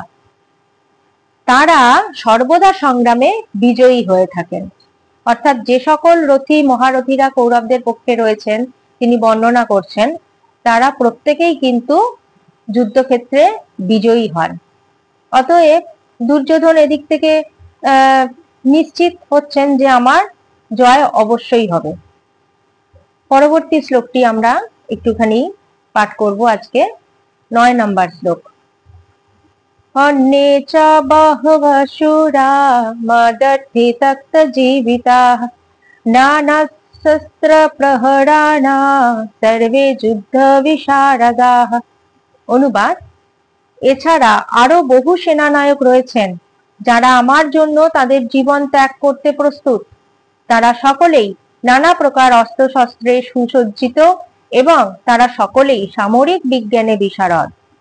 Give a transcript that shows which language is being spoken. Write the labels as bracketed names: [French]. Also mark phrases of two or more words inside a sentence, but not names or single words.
[Bangla] তারা সর্বদা সংগ্রামে বিজয়ী হয়ে থাকেন, অর্থাৎ যে সকল রথী মহারথীরা কৌরবদের পক্ষে রয়েছেন তিনি বর্ণনা করছেন, তারা প্রত্যেকেই কিন্তু যুদ্ধক্ষেত্রে বিজয়ী হন। অতএব দুর্যোধন এদিক থেকে নিশ্চিত হচ্ছেন যে আমার জয় অবশ্যই হবে। পরবর্তী শ্লোকটি আমরা একটুখানি পাঠ করব আজকে। 9 নম্বর শ্লোক। [Sanskrit] अन्ये च बहवः शूरा मदर्थी तक्त जीविताः नानाशस्त्रप्रहराणाः सर्वे যুদ্ধ বিশারদাः। [Bangla] অনুবাদ: এছাড়া আরো বহু সেনানায়ক রয়েছেন যারা আমার জন্য তাদের জীবন ত্যাগ করতে প্রস্তুত। তারা সকলেই নানা প্রকার অস্ত্রশস্ত্রে সুসজ্জিত এবং তারা সকলেই সামরিক বিজ্ঞানে বিশারদ।